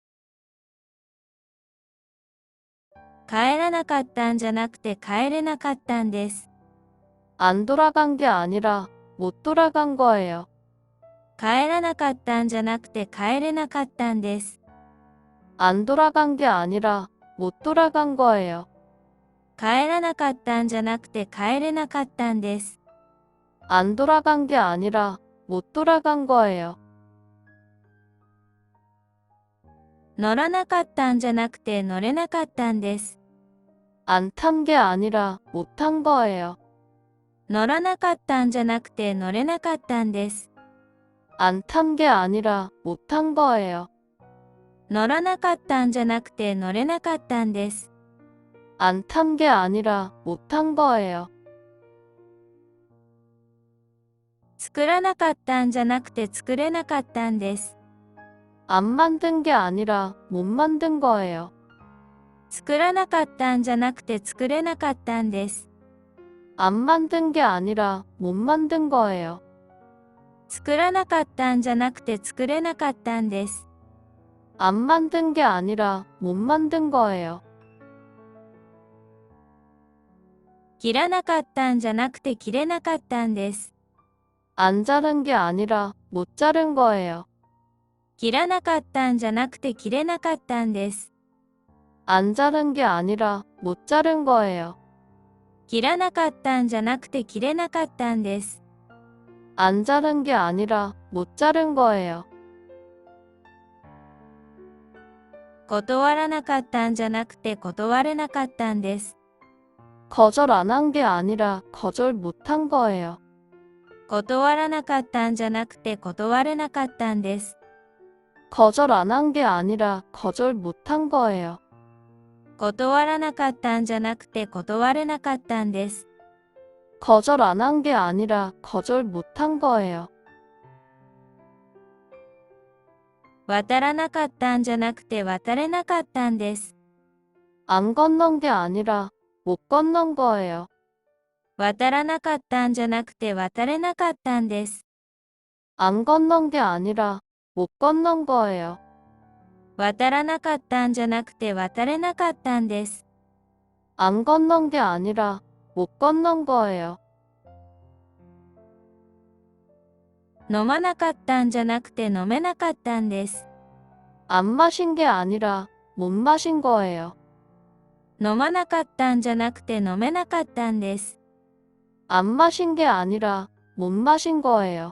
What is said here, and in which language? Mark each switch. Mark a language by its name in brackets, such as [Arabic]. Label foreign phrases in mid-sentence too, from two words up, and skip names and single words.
[Japanese] 帰らなかったんじゃなくて帰れなかったんです。 [Korean] 안 돌아간 게 아니라 못 돌아간 거예요. [Japanese] 帰らなかったんじゃなくて帰れなかったんです。 [Korean] 안 돌아간 게 아니라 못 돌아간 거예요. [Japanese] 帰らなかったんじゃなくて帰れなかったんです。 [Korean] 안 돌아간 게 아니라 못 돌아간 거예요. [Japanese] 乗らなかったんじゃなくて乗れなかったんです。 [Korean] 안 탄 게 아니라 못 탄 거예요. [Japanese] 乗らなかったんじゃなくて乗れなかったんです。 [Korean] 안 탄 게 아니라 못 탄 거예요. [Japanese] 乗らなかったんじゃなくて乗れなかったんです。 [Korean] 안 탄 게 아니라 못 탄 거예요. [Japanese] 作らなかったんじゃなくて作れなかったんです。 [Korean] 안 만든 게 아니라 못 만든 거예요. [Japanese] 作らなかったんじゃなくて作れなかったんです。 [Korean] 안 만든 게 아니라 못 만든 거예요. [Japanese] 作らなかったんじゃなくて作れなかったんです。 [Korean] 안 만든 게 아니라 못 만든 거예요. [Japanese] 切らなかったんじゃなくて切れなかったんです。 [Korean] 안 자른 게 아니라 못 자른 거예요. [Japanese] 切らなかったんじゃなくて切れなかったんです。 [Korean] 안 자른 게 아니라 못 자른 거예요. [Japanese] 切らなかったんじゃなくて切れなかったんです。 [Korean] 안 자른 게 아니라 못 자른 거예요. [Japanese] 断らなかったんじゃなくて断れなかったんです。 [Korean] 거절 안 한 게 아니라 거절 못 한 거예요. [Japanese] 断らなかったんじゃなくて断れなかったんです。 [Korean] 거절 안 한 게 아니라 거절 못 한 거예요. [Japanese] 断らなかったんじゃなくて断れなかったんです。 [Korean] 거절 안 한 게 아니라 거절 못 한 거예요. [Japanese] 渡らなかったんじゃなくて渡れなかったんです。 [Korean] 안 건넌 게 아니라 못 건넌 거예요. [Japanese] 渡らなかったんじゃなくて渡れなかったんです。 [Korean] 안 건넌 게 아니라 못 건넌 거예요. [Japanese] 渡らなかったんじゃなくて渡れなかったんです。 [Korean] 안 건넌 게 아니라 못 건넌 거예요. [Japanese] 飲まなかったんじゃなくて飲めなかったんです。 [Korean] 안 마신 게 아니라 못 마신 거예요. [Japanese] 飲まなかったんじゃなくて飲めなかったんです。 [Korean] 안 마신 게 아니라 못 마신 거예요.